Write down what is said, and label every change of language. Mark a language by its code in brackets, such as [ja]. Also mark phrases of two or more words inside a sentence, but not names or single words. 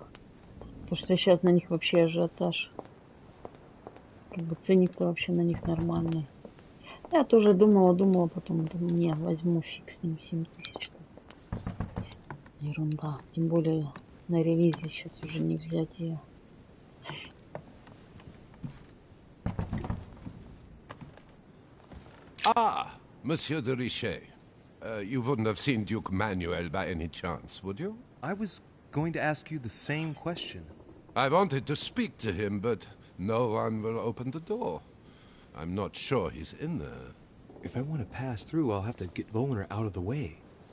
[ru] Потому что сейчас на них вообще ажиотаж. Как бы ценник-то вообще на них нормальный. Я тоже думала, потом думаю, не, возьму фиг с ним 7 тысяч. Ерунда. Тем более на релизе сейчас уже не взять ее. [en] Ah, Monsieur de Richet. You wouldn't have seen Duke Manuel by any chance, would you? I was going to ask you the same question. I wanted to speak to him, but no one will open the door. I'm not sure he's in there. If I want to pass through, I'll have to get Volner out of the way.